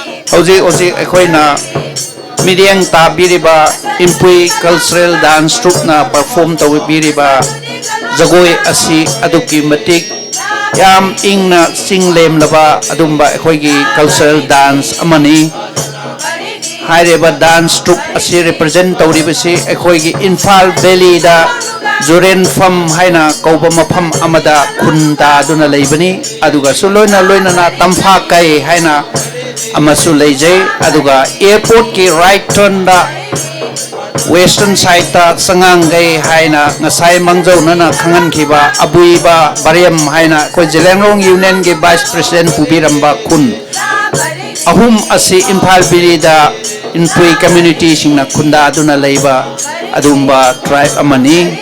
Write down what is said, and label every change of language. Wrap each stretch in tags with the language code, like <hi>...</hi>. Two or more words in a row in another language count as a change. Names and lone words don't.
<mni>Hojik hojik akoina Midiang tabiriba Inpui</mni> <en>cultural dance troupe</en> <mni>na perform tawibiriba jagoi asi aduki matik yam ingna singlem laba adumba akoigi</mni> <en>cultural dance</en> <mni>amani haireba</mni> <en>dance troupe</en> <mni>asi represent tawribasi akoigi Imphal Valley da Juren Fam haina kauba mafam amada khunda duna leibani aduga suloina loina na tamfa kai haina amasu leijai aduga airport ki</mni> <en>right turn</en> <mni>da western side ta Sangai haina ngasai mangjo nana khangan khiba abuiba bariam haina ko Zeliangrong union ge</mni> <en>vice president</en> <mni>pubiramba kun ahum asi Imphal Valley da Inpui community singna khunda aduna leiba adumba tribe amani</mni>